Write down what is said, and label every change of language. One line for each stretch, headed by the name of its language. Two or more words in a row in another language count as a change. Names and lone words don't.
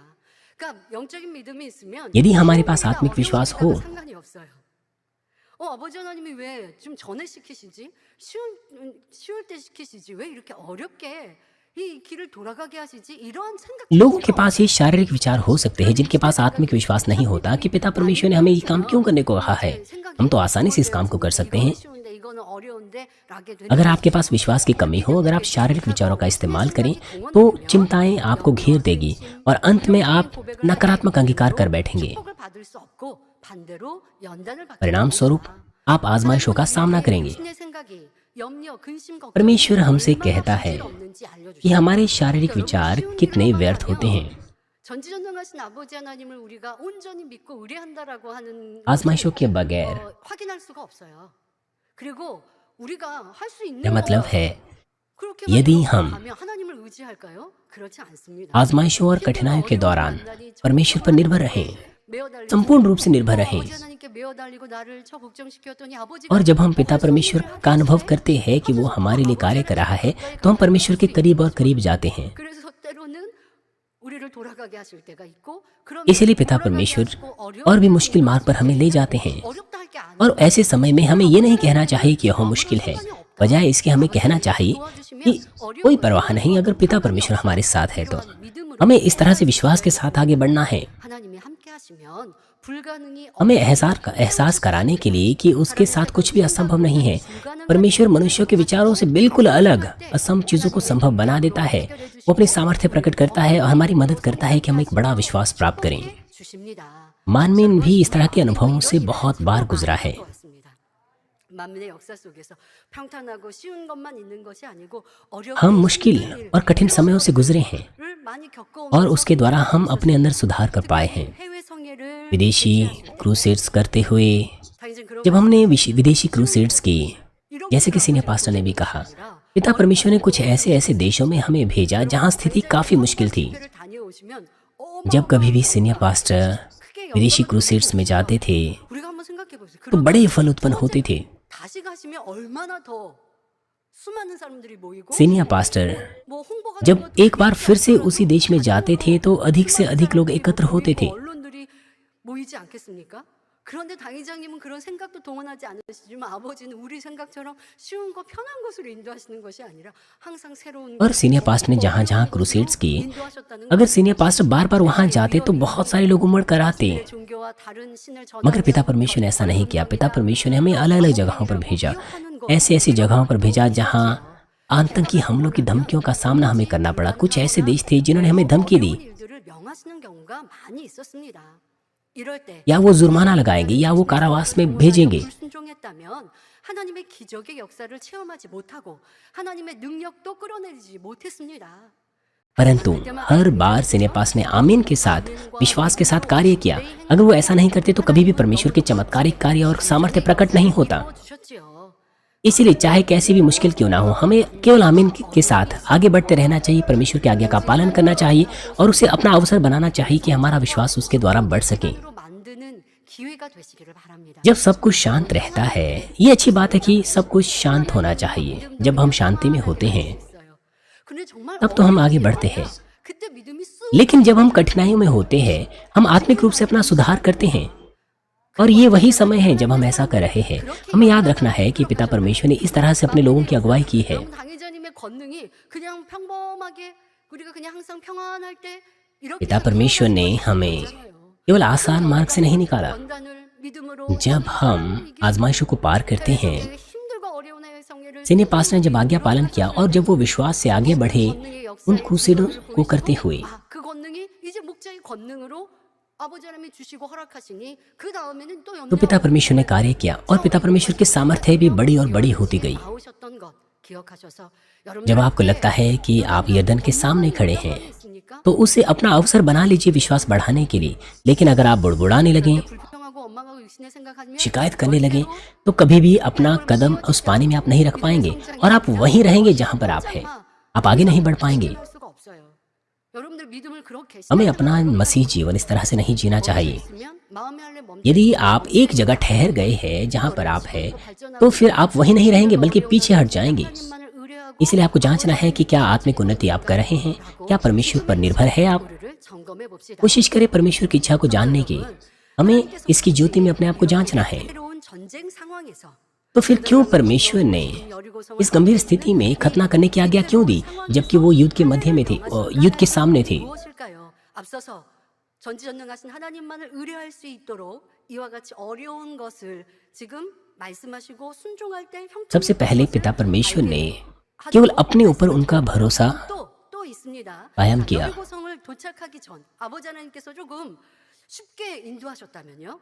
Korean: 그러니까 영적인 믿음이 있으면
Hindi: यदि हमारे पास
Korean: 우리가
Hindi: आत्मिक विश्वास हो,
Korean: 어려운 상관이 없어요. 아버지 하나님이 왜 좀 전에 시키시지? 쉬울 때 시키시지? 왜 이렇게 어렵게 이 길을 돌아가게 하시지? 이러한 생각
Hindi: लोगों के पास ये शारीरिक विचार हो सकते हैं जिनके पास आत्मिक विश्वास नहीं होता कि पिता परमेश्वर ने हमें ये काम क्यों करने को कहा है। हम तो आसानी से इस काम को कर सकते हैं। अगर आपके पास विश्वास की कमी हो, अगर आप शारीरिक विचारों का इस्तेमाल करें, तो चिंताएं आपको घेर देगी और अंत में आप नकारात्मक अंगीकार कर बैठेंगे। परिणाम स्वरूप आप आजमाइशों का सामना करेंगे। परमेश्वर हमसे कहता है कि हमारे शारीरिक विचार कितने व्यर्थ होते हैं।
Korean: 전지전능하신 아버지 하나님을 우리가 온전히 믿고 의뢰한다라고 하는
Hindi: आजमाइशों के बगैर
Korean: 확인할 수가 없어요. 그리고 우리가 할 수 있는
Hindi: यह मतलब है
Korean: 그렇게만
Hindi: यदि
Korean: 이렇게
Hindi: हम
Korean: 하면 하나님을 의지할까요? 그렇지 않습니다.
Hindi: आजमाइशों और कठिनाइयों के दौरान परमेश्वर पर निर्भर रहें,
Korean: 매어 달리지
Hindi: संपूर्ण रूप से निर्भर रहें।
Korean: 아버지 하나님께 매어 달리고 나를 저 걱정시켰더니 아버지가
Hindi: और जब हम पिता परमेश्वर का अनुभव करते हैं कि वो हमारे लिए कार्य कर रहा है, तो हम परमेश्वर के करीब और करीब जाते हैं।
Korean: 그래서 때로는 우리를 돌아가게 하실 때가 있고
Hindi: इसलिए पिता परमेश्वर और भी मुश्किल मार्ग पर हमें ले जाते हैं।
Korean: 어렵다 할게 안
Hindi: और ऐसे समय में हमें ये नहीं कहना चाहिए कि यह मुश्किल है, बजाय इसके हमें कहना चाहिए कि कोई परवाह नहीं, अगर पिता परमेश्वर हमारे साथ है तो हमें इस तरह से विश्वास के साथ आगे बढ़ना है।
Korean: 하나님이 함께 하시면 불가능이
Hindi: हमें एहसास कराने के लिए कि उसके साथ कुछ भी असंभव नहीं है। परमेश्वर मनुष्यों के विचारों से बिल्कुल अलग असंभव चीजों को संभव बना देता है। वो अपनी सामर्थ्य प्रकट करता है और हमारी मदद करता है कि हम एक बड़ा विश्वास प्राप्त करें।
Korean: 주십니다.
Hindi: मानवीन भी इस तरह के अनुभवों से बहुत बार गुजरा है।
Korean: 만민의 역사 속에서 평탄하고 쉬운 것만 있는 것이 아니고
Hindi: हम मुश्किल और कठिन समयों से गुजरे हैं
Korean: 를 많이 겪어오면서
Hindi: और उसके द्वारा हम अपने अंदर सुधार कर पाए हैं।
Korean: 해외 성령
Hindi: विदेशी क्रूसेड्स करते हुए
Korean: 당신 그런
Hindi: जब हमने विदेशी क्रूसेड्स की, जैसे कि
English: senior pastor
Hindi: ने भी कहा, पिता परमेश्वर ने कुछ ऐसे ऐसे देशों में हमें भेजा जहां स्थिति काफ़ी मुश्किल थी।
Korean: 교회를 다녀오시면
Hindi: जब कभी भी
English: senior pastor
Hindi: विदेशी क्रूसेड्स में जाते थे
Korean: 우리가 한번 생각해 보세요.
Hindi: तो बड़े फल उत्पन्न होते थे।
Korean: 다시 가시면 얼마나 더 수많은 사람들이 모이고
English: senior pastor
Korean: 뭐 홍보 같은
Hindi: जब
Korean: 것도
Hindi: एक बार फिर से उसी देश में जाते थे तो अधिक से अधिक लोग एकत्र होते थे।
Korean: 언론들이 모이지 않겠습니까? 그런데 당회장님은 그런 생각도 동원하지 않으시지만 아버지는 우리 생각처럼 쉬운 거 편한 것으로 인도하시는 것이 아니라 항상 새로운
Hindi: और
English: senior pastor
Hindi: ने जहाँ जहाँ क्रूसेड्स की,
Korean: 인도하셨다는
Hindi: अगर
English: senior pastor
Hindi: बार बार वहाँ जाते तो बहुत सारे लोग उमड़ कर आते।
Korean: 종교와 다른 신을
Hindi: मगर पिता परमेश्वर ने ऐसा नहीं किया। पिता परमेश्वर ने हमें अलग अलग जगहों पर भेजा, ऐसी ऐसी जगहों पर भेजा जहाँ आतंकी हमलों की धमकियों का सामना हमें करना पड़ा। कुछ ऐसे देश थे जिन्होंने हमें धमकी दी,
Korean: 일들을 명하시는 경우가 많이 있었습니다. 이럴 때
Hindi: या वो जुर्माना लगाएंगे या वो कारावास में भेजेंगे।
Korean: 불순종했다면 하나님의 기적의 역사를 체험하지 못하고 하나님의 능력도 끌어내리지 못했습니다.
Hindi: परंतु हर बार सीनेपास ने आमीन के साथ, विश्वास के साथ कार्य किया। अगर वो ऐसा नहीं करते तो कभी भी परमेश्वर के चमत्कारिक कार्य और सामर्थ्य प्रकट नहीं होता।
Korean: 주셨지요.
Hindi: इसीलिए चाहे कैसी भी मुश्किल क्यों ना हो, हमें केवल आमीन के साथ आगे बढ़ते रहना चाहिए। परमेश्वर की आज्ञा का पालन करना चाहिए और उसे अपना अवसर बनाना चाहिए कि हमारा विश्वास उसके द्वारा बढ़ सके।
Korean: 로 만드는 기회가 되시기를 바랍니다.
Hindi: जब सब कुछ शांत रहता है, ये अच्छी बात है कि सब कुछ शांत होना चाहिए। जब हम शांति में होते हैं
Korean: 근데 정말
Hindi: तब तो हम आगे बढ़ते हैं,
Korean: 그때 믿음이 쑥
Hindi: लेकिन जब हम कठिनाइयों में होते हैं हम आत्मिक रूप से अपना सुधार करते हैं। और ये वही समय है जब हम ऐसा कर रहे हैं। हमें याद रखना है कि पिता परमेश्वर ने इस तरह से अपने लोगों की अगुवाई की है।
Korean: 여러분 당회자님의 권능이 그냥 평범하게 우리가 그냥 항상 평안할 때 이렇게
Hindi: पिता परमेश्वर ने हमें केवल आसान मार्ग से नहीं निकाला।
Korean: 원단을 믿음으로
Hindi: जब हम आजमाइशों को पार करते हैं,
Korean: 되게 힘들고 어려운 성회를
English: senior pastor
Hindi: ने जब आज्ञा पालन किया और जब वो विश्वास से आगे बढ़े उन क्रूसेडों को करते हुए,
Korean: 그 권능이 이제 목자의 권능으로 아버지 하나님이 주시고 허락하시니 그 다음에는 또
Hindi: तो पिता परमेश्वर ने कार्य किया और पिता परमेश्वर की सामर्थ्य भी बड़ी और बड़ी होती गई।
Korean: 나오셨던 것 기억하셔서
Hindi: जब आपको लगता है कि आप यर्दन के सामने खड़े हैं
Korean: 있으니까
Hindi: तो उसे अपना अवसर बना लीजिए विश्वास बढ़ाने के लिए। लेकिन अगर आप बुड़बुड़ाने लगें,
Korean: 불평하고 원망하고 육신의 생각하면
Hindi: शिकायत करने लगे तो कभी भी अपना कदम उस पानी में आप नहीं रख पाएंगे और आप वहीं रहेंगे जहां पर आप हैं। आप आगे नहीं बढ़ पाएंगे।
Korean: 할 수가 없어요. 여러분들 믿음을 그렇게
Hindi: हमें अपना मसीह जीवन इस तरह से नहीं जीना चाहिए।
Korean: 있으면 마음의 할례 멈춰
Hindi: यदि आप एक जगह ठहर गए हैं जहां पर आप हैं तो फिर आप वहीं नहीं रहेंगे बल्कि पीछे हट जाएंगे।
Korean: 하나님만을 의뢰하고
Hindi: इसलिए आपको जांचना है कि क्या आत्मिक उन्नति आप कर रहे हैं, क्या परमेश्वर पर निर्भर है आप।
Korean: 우리를 점검해 봅시다.
Hindi: कोशिश करें परमेश्वर की इच्छा को जानने की। हमें इसकी ज्योति में अपने आप को जांचना है।
Korean: 새로운 전쟁 상황에서
Hindi: तो फिर क्यों परमेश्वर ने
Korean: 여리고성을
Hindi: इस गंभीर स्थिति में खतना करने की आज्ञा क्यों दी जबकि वो युद्ध के मध्य में थे और युद्ध के सामने थे।
Korean: 무엇일까요? 앞서서 전지전능하신 하나님만을 의뢰할 수 있도록 이와 같이 어려운 것을 지금 말씀하시고 순종할 때
Hindi: सबसे पहले पिता परमेश्वर ने केवल अपने ऊपर उनका भरोसा
Korean: 또 있습니다.
Hindi: कायम किया।
Korean: 여리고성을 도착하기 전 아버지 하나님께서 조금 쉽게 인도하셨다면요.